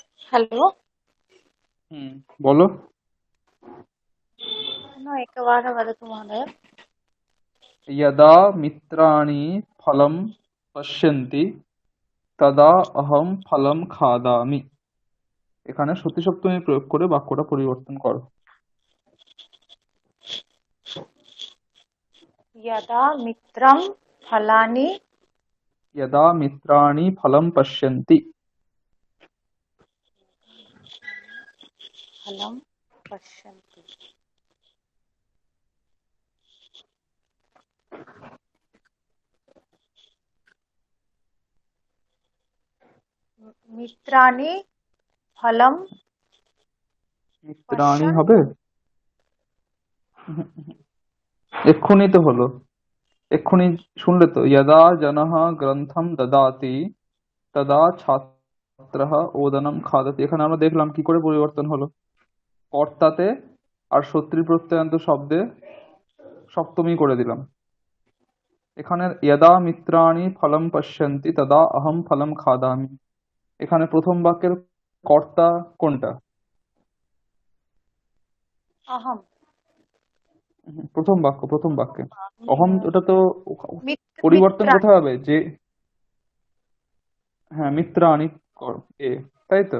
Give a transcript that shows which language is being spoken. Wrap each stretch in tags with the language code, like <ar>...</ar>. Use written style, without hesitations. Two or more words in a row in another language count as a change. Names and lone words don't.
<en>हॅलो.</en> <bn>বলো।</bn> <sa>पुन्हा एकवारं वदतु महोदय. यदा मित्राणि फलं पश्यन्ति तदा अहं फलं खादामि।</sa> <bn>এখানে সতী সপ্তমী প্রয়োগ করে বাক্যটা পরিবর্তন করো।</bn> <sa>यदा मित्रं फलानि यदा मित्राणि फलं पश्यन्ति। फलं पश्यन्ति. मित्राणि फलं মিত্রাণি पश्यन्</sa> <bn>হবে? এক্ষুনি তো হলো, এক্ষুনি শুনলে তো,</bn> <sa>यदा जनः ग्रन्थं ददाति तदा छात्रः ओदनं खादति।</sa> <bn>এখানে আমরা দেখলাম কি করে পরিবর্তন হলো। কর্তাতে আর শত্রু প্রত্যয়ান্ত শব্দে সপ্তমী করে দিলাম।</bn> <sa>এখানে यदा मित्राणि फलं पश्यन्ति तदा अहं फलं खादामि।</sa> <bn>এখানে প্রথম বাক্যের কর্তা কোনটা?</bn> <sa>अहं.</sa> <bn>প্রথম বাক্য, প্রথম বাক্যে অহম, ওটা তো পরিবর্তন</bn> <sa>मित्राणि.</sa> <bn>কোথায় হবে? যে হ্যাঁ, মিত্রাণি এ, তাই তো,</bn>